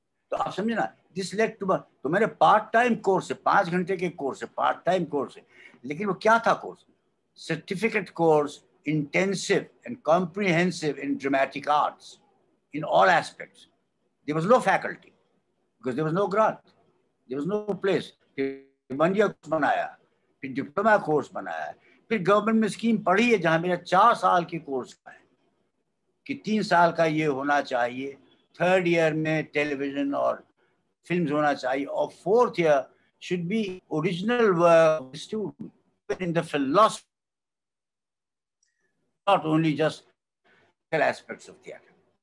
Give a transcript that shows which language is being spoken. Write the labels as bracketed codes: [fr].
[hi] तो आप समझे ना, दिस लेड टू, तो मेरे पार्ट टाइम कोर्स है, 5 घंटे के कोर्स है, पार्ट टाइम कोर्स है, लेकिन वो क्या था course? [en] Certificate course, intensive and comprehensive in dramatic arts in all aspects. There was no faculty because there was no grant, there was no place. [hi] फिर 1 year कोर्स बनाया, फिर diploma course बनाया, फिर गवर्नमेंट में स्कीम पढ़ी है जहां मेरा 4 साल के कोर्स का है कि 3 साल का ये होना चाहिए, 3rd ईयर में टेलीविजन और फिल्म्स होना चाहिए, और 4th year [en] should be original work student in the philosophy, not only just aspects of theatre.